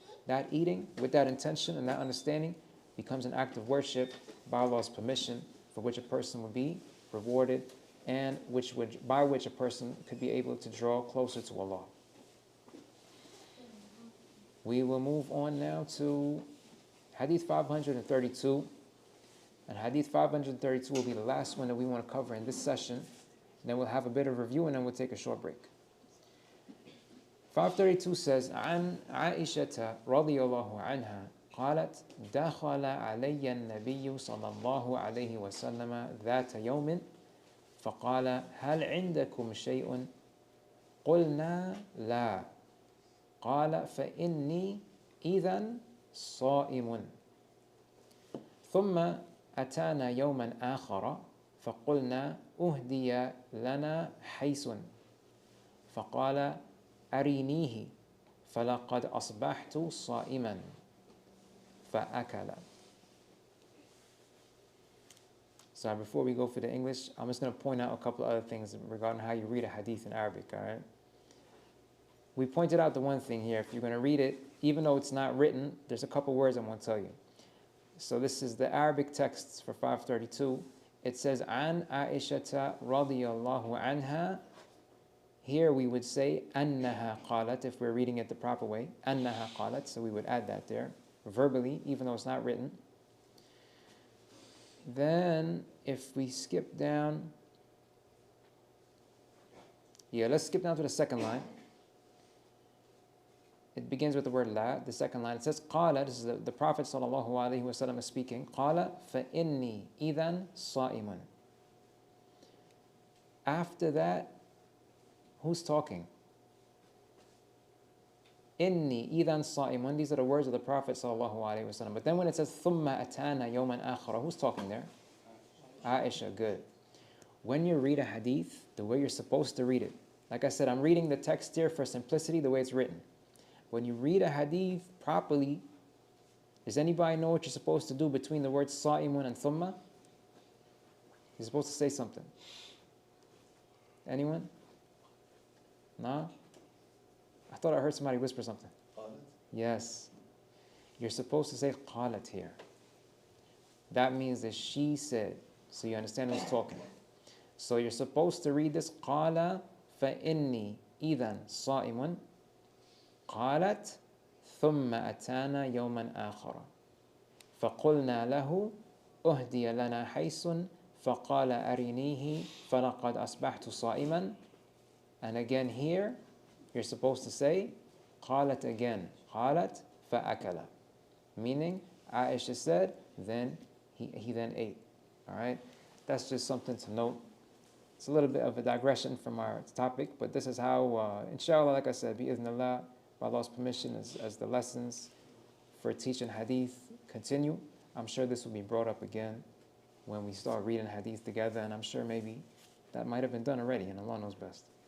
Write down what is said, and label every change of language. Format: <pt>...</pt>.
<en>That eating, with that intention and that understanding, becomes an act of worship by Allah's permission, for which a person would be rewarded and by which a person could be able to draw closer to Allah. We will move on now to Hadith 532. And Hadith 532 will be the last one that we want to cover in this session. Then we'll have a bit of review and then we'll take a short break.</en> <ar>532 says, عن عائشة رضي الله عنها قالت دخل علي النبي صلى الله عليه وسلم ذات يوم فقال هل عندكم شيء؟ قلنا لا. قال فإني إذن صائم. ثم أتانا يوما آخر فقلنا أهدي لنا حيس فقال أرينيه فلقد أصبحت صائما فأكل.</ar> <en>So before we go for the English, I'm just going to point out a couple of other things regarding how you read a hadith in Arabic, all right? We pointed out the one thing here. If you're going to read it, even though it's not written, there's a couple words I'm going to tell you. So this is the Arabic texts for 532. It says,</en> <ar>An Aishata radiyallahu anha.</ar> <en>Here we would say,</en> <ar>Annaha qalat,</ar> <en>if we're reading it the proper way.</en> <ar>Annaha qalat,</ar> <en>so we would add that there, verbally, even though it's not written. Then, if we skip down, let's skip down to the second line. It begins with the word la, the second line. It says, Qala, this is the Prophet sallallahu alaihi wasallam is speaking.</en> <ar>Qala فَإِنِّي إِذًا صَائِمٌ.</ar> <en>After that, who's talking?</en> <ar>Inni idan sa'imun.</ar> <en>These are the words of the Prophet sallallahu alaihi wasallam. But then when it says</en> <ar>thumma atana yawman akhara,</ar> <en>who's talking there? Aisha. Good. When you read a hadith, the way you're supposed to read it. Like I said, I'm reading the text here for simplicity, the way it's written. When you read a hadith properly, does anybody know what you're supposed to do between the words sa'imun and thumma? You're supposed to say something. Anyone? No? I thought I heard somebody whisper something. Yes. You're supposed to say qalat here. That means that she said. So you understand who's talking. So you're supposed to read this qala</en> <ar>فَإِنِّي إِذًا صَائِمٌ قالت ثم أتانا يوما آخر فقلنا له أهدي لنا حيس فقال أرينيه فلقد أصبحت صائما.</ar> <en>And again here, you're supposed to say قالت again.</en> <ar>قالت فأكل.</ar> <en>Meaning, Aisha said, then he then ate. All right? That's just something to note. It's a little bit of a digression from our topic, but this is how, inshallah, like I said, bi-idhnillah, by Allah's permission, as the lessons for teaching hadith continue, I'm sure this will be brought up again when we start reading hadith together, and I'm sure maybe that might have been done already, and Allah knows best.</en>